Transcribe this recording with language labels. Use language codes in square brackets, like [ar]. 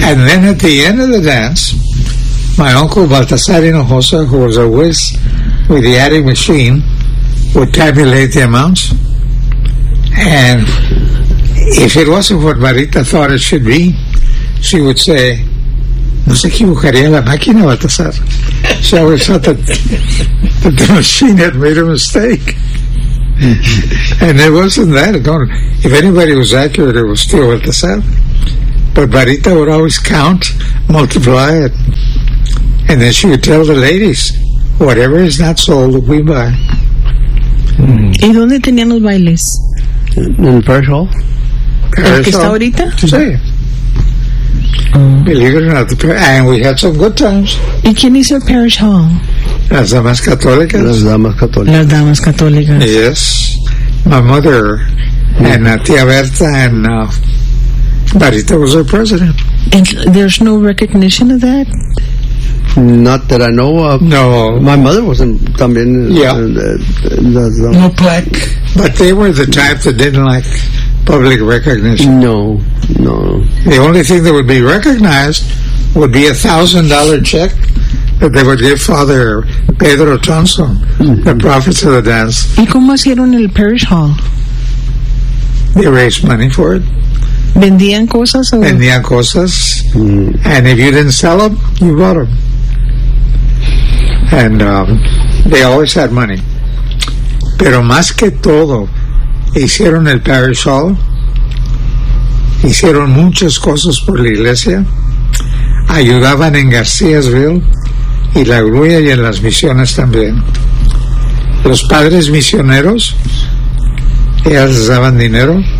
[en] And then at the end of the dance, my uncle Baltasar Hinojosa, who was a whiz with the adding machine, would tabulate the amounts. And if it wasn't what Marita thought it should be, she would say, [es] ¿No se equivocaría la máquina, Baltasar? [en] So I was thought that the machine had made a mistake. And it wasn't that. Don't, if anybody was accurate, it was still Baltasar. But Barita would always count, multiply it. And then she would tell the ladies, whatever is not sold, we buy. [es] ¿Y dónde tenían los bailes? [en] In Parish Hall. [es] ¿El que está ahorita? Sí. [en] Believe it or not, and we had some good times. [es] ¿Y quién hizo el Parish Hall? Las damas católicas. Las damas católicas. Las damas católicas. [en] Yes. My mother and Tía Berta and Barita was our president. And there's no recognition of that? Not that I know of. No. My mother wasn't [es] también. [en] Yeah. No plaque. But they were the type that didn't like public recognition. No, no. The only thing that would be recognized would be $1,000 check that they would give Father Pedro Thompson, the prophet of the dance. [es] ¿Y cómo hicieron el Parish Hall? [en] They raised money for it. [es] ¿Vendían cosas? O? Vendían cosas. Mm. [en] And if you didn't sell them, you bought them. And they always had money. [es] Pero más que todo, hicieron el Parish Hall, hicieron muchas cosas por la iglesia, ayudaban en Garcíasville y la Grulla y en las misiones también. Los padres misioneros, ellas les daban dinero.